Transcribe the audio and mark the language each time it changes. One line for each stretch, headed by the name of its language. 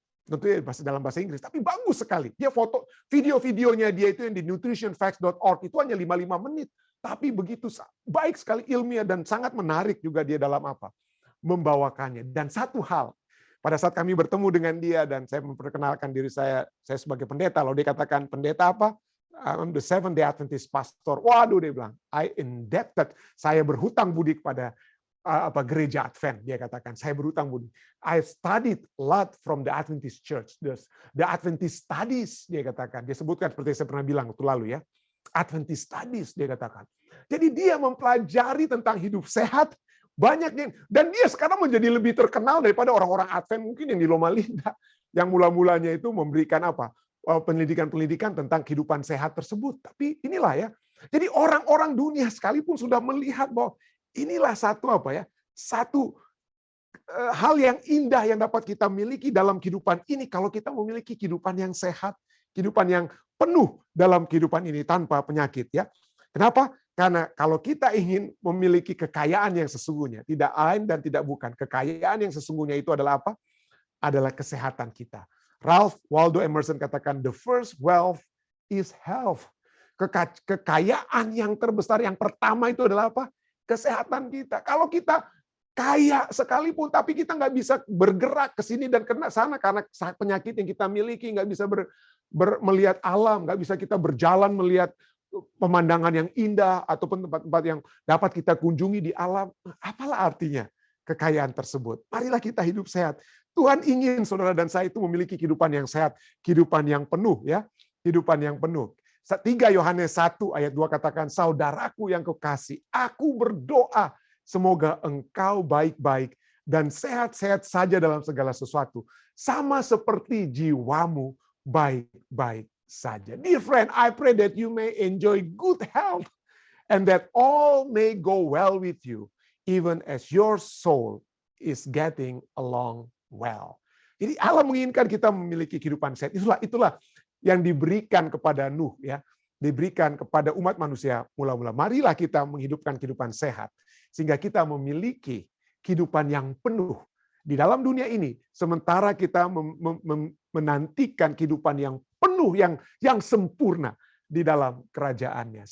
Indonesian: Tentunya dalam bahasa Inggris, tapi bagus sekali. Dia foto video-videonya dia itu yang di nutritionfacts.org itu hanya 5 menit. Tapi begitu baik sekali ilmiah dan sangat menarik juga dia dalam membawakannya. Dan satu hal, pada saat kami bertemu dengan dia dan saya memperkenalkan diri saya sebagai pendeta, lalu dia katakan, pendeta apa?
English: I'm the Seventh-day Adventist pastor.
Indonesian: Waduh, dia bilang,
English: I indebted.
Indonesian: Saya berhutang budi kepada gereja Advent. Dia katakan, saya berhutang budi.
English: I studied a lot from the Adventist Church. The Adventist studies,
Indonesian: dia katakan. Dia sebutkan seperti saya pernah bilang waktu lalu ya. Adventist Studies, dia katakan. Jadi dia mempelajari tentang hidup sehat, banyaknya, dan dia sekarang menjadi lebih terkenal daripada orang-orang Advent mungkin yang di Loma Linda, yang mula-mulanya itu memberikan apa? Pendidikan-pendidikan tentang kehidupan sehat tersebut. Tapi inilah ya. Jadi orang-orang dunia sekalipun sudah melihat bahwa inilah satu apa ya? Satu hal yang indah yang dapat kita miliki dalam kehidupan ini kalau kita memiliki kehidupan yang sehat, kehidupan yang penuh dalam kehidupan ini tanpa penyakit ya. Kenapa? Karena kalau kita ingin memiliki kekayaan yang sesungguhnya, tidak lain dan tidak bukan. Kekayaan yang sesungguhnya itu adalah apa? Adalah kesehatan kita.
English: Ralph Waldo Emerson
Indonesian: katakan,
English: the first wealth is health.
Indonesian: Kekayaan yang terbesar, yang pertama itu adalah apa? Kesehatan kita. Kalau kita kaya sekalipun, tapi kita nggak bisa bergerak ke sini dan ke sana karena penyakit yang kita miliki, nggak bisa melihat alam, nggak bisa kita berjalan melihat pemandangan yang indah ataupun tempat-tempat yang dapat kita kunjungi di alam. Apalah artinya kekayaan tersebut? Marilah kita hidup sehat. Tuhan ingin saudara dan saya itu memiliki kehidupan yang sehat, kehidupan yang penuh ya, kehidupan yang penuh. 3 Yohanes 1 ayat 2 katakan, saudaraku yang kekasih, aku berdoa semoga engkau baik-baik dan sehat-sehat saja dalam segala sesuatu, sama seperti jiwamu baik-baik saja.
English: Dear friend, I pray that you may enjoy good health and that all may go well with you, even as your soul is getting along well.
Indonesian: Jadi Allah menginginkan kita memiliki kehidupan sehat. Itulah yang diberikan kepada Nuh ya, diberikan kepada umat manusia mula-mula. Marilah kita menghidupkan kehidupan sehat sehingga kita memiliki kehidupan yang penuh di dalam dunia ini, sementara kita menantikan kehidupan yang penuh, yang sempurna di dalam kerajaannya.